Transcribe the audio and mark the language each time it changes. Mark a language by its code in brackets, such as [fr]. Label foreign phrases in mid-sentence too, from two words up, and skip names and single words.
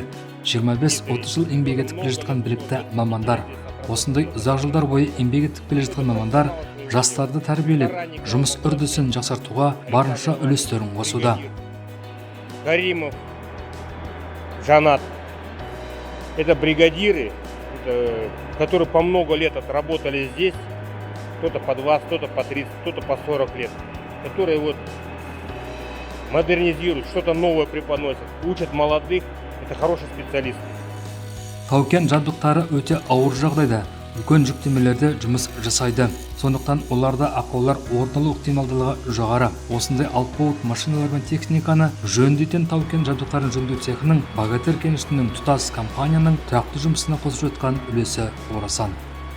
[kk] 25-30 жыл еңбек етіп келе жатқан білікті мамандар. Осындай ұзақ жылдар бойы еңбек етіп келе жатқан мамандар жастарды тәрбиелеп, жұмыс үрдісін жақсартуға барынша үлестерін қосуда. Каримов, Жанат, [ru] это бригадиры, которые по много лет отработали здесь, кто-то по 20, кто-то по 30, кто-то по 40 лет, которые вот модернизируют, что-то новое преподносят, учат молодых. Это хороший специалист. [kk] Тау-кен жабдықтары өте ауыр жағдайда, үлкен жүктемелерде жұмыс жасайды. Сондықтан оларда ақаулар орын алу ықтималдылығы жоғары. Осындай алпауыт машиналар мен техниканы жөндейтін тау-кен жабдықтарын жөндеу цехының Богатырь кенішінің тұтас компанияның тұрақты жұмысына қосып жатқан үлесі орасан.